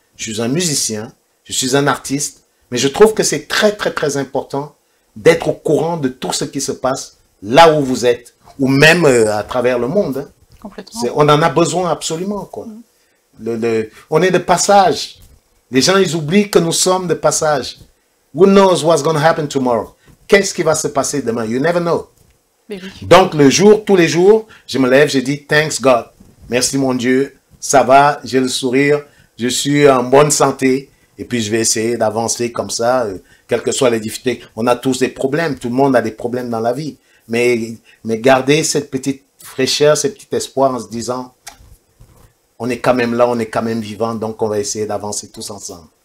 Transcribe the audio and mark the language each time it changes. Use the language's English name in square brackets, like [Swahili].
[French] Je suis un musicien, je suis un artiste, mais je trouve que c'est très, très, très important d'être au courant de tout ce qui se passe là où vous êtes, ou même à travers le monde. Hein. Complètement. On en a besoin absolument, quoi. On est de passage. Les gens, ils oublient que nous sommes de passage. [English] Who knows what's going to happen tomorrow? [French] Qu'est-ce qui va se passer demain? [English] You never know. [French] Mais oui. Donc, tous les jours, je me lève, je dis, [English] thanks God. [French] Merci mon Dieu. Ça va, j'ai le sourire. Je suis en bonne santé. Et puis, je vais essayer d'avancer comme ça, quelles que soient les difficultés. On a tous des problèmes. Tout le monde a des problèmes dans la vie. Mais garder cette petite fraîcheur, ce petit espoir en se disant, on est quand même là, on est quand même vivant, donc on va essayer d'avancer tous ensemble.